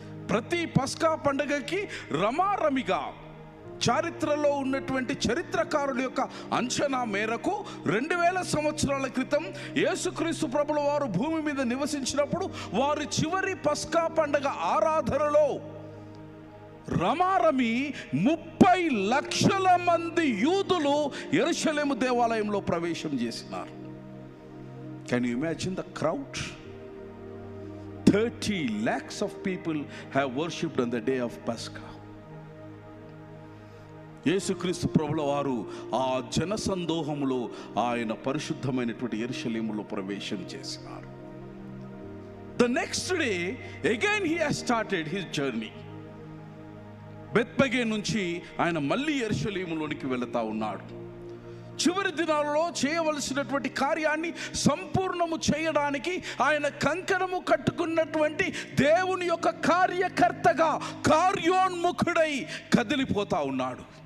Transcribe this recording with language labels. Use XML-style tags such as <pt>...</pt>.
<te>ప్రతి పస్కా పండుగకి రమారమిగా చరిత్రలో ఉన్నటువంటి చరిత్రకారుల యొక్క అంచనా మేరకు 2000 సంవత్సరాల క్రితం యేసుక్రీస్తు ప్రభుల వారు భూమి మీద నివసించినప్పుడు వారి చివరి పస్కా పండుగ ఆరాధనలో రమారమి 30 లక్షల మంది యూదులు యెరూషలేము దేవాలయంలో ప్రవేశం చేసినారు.</te> <en>Can you imagine the crowd? 30 lakhs of people have worshipped on the day of Pascha.</en> <te>యేసుక్రీస్తు ప్రభుల వారు ఆ జనసందోహములో ఆయన పరిశుద్ధమైనటువంటి యెరూషలేములో ప్రవేశం చేసినారు.</te> <en>The next day again he has started his journey.</en> <te>బెత్పగే నుంచి ఆయన మళ్ళీ యెరూషలేములోనికి వెళతా ఉన్నాడు. చివరి దినాలలో చేయవలసినటువంటి కార్యాన్ని సంపూర్ణము చేయడానికి ఆయన కంకణము కట్టుకున్నటువంటి దేవుని యొక్క కార్యకర్తగా కార్యోన్ముఖుడై కదిలిపోతా ఉన్నాడు.</te>